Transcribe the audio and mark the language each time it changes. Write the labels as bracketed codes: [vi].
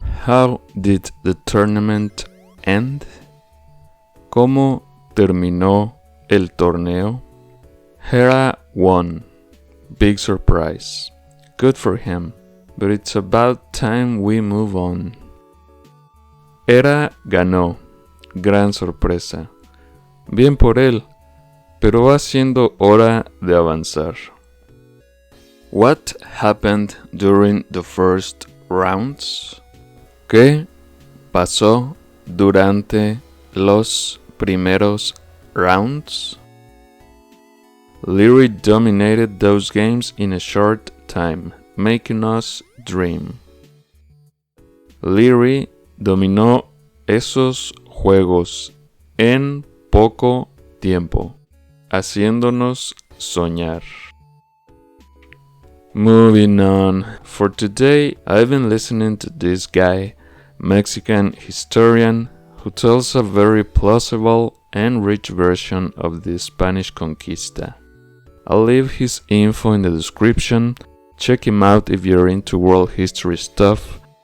[en] How did the tournament end? [es] ¿Cómo terminó el torneo? [en] Hera won. Big surprise. Good for him. But it's about time we move on. [es] Hera ganó. Gran sorpresa. Bien por él, pero va siendo hora de avanzar. [en] What happened during the first rounds? [es] ¿Qué pasó durante los primeros rounds? [en] Leary dominated those games in a short time, making us dream. [es] Leary dominó esos juegos en poco tiempo, haciéndonos soñar. [en] Moving on. For today, I've been listening to this guy, Mexican historian, who tells a very plausible and rich version of the Spanish conquista. I'll leave his info in the description. Check him out if you're into world history stuff.